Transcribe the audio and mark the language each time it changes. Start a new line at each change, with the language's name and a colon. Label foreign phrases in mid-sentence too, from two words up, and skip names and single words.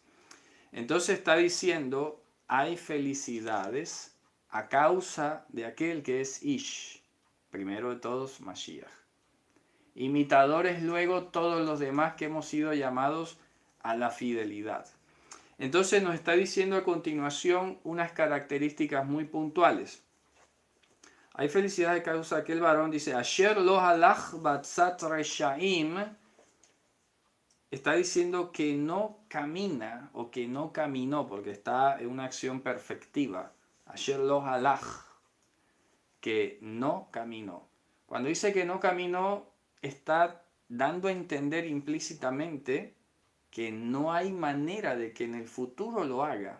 Spanish: Entonces está diciendo, hay felicidades a causa de aquel que es ish, primero de todos Mashiach. Imitadores luego todos los demás que hemos sido llamados a la fidelidad. Entonces nos está diciendo a continuación unas características muy puntuales. Hay felicidad de causa de aquel varón, dice,
Hebrew: אשר לא הלך בעצת רשעים,
Spanish: está diciendo que no camina o que no caminó, porque está en una acción perfectiva.
Hebrew: אשר לא הלך,
Spanish: que no caminó. Cuando dice que no caminó, está dando a entender implícitamente que no hay manera de que en el futuro lo haga.